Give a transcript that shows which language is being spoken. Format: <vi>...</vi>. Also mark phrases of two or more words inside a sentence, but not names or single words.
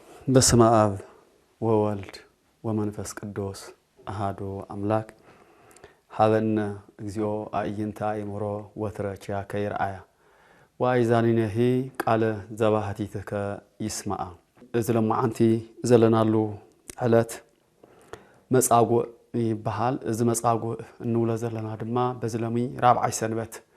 <gez>በስመ አብ ወወልድ ወመንፈስ ቅዱስ አሐዱ አምላክ ሀበነ እግዚኦ አዕይንተ አእምሮ ወትረኪያ ከይርአያ ወአይዛኒነሂ ቃለ ዘባህቲትከ ይስማዓ</gez> <ti>እዝለማዓንቲ ዘለናሉ ዕለት መጻጉዕ ይበሃል እዚ መጻጉዕ እንውለ ዘለና ድማ በዝለሚ ራብዓይ ሰንበት</ti>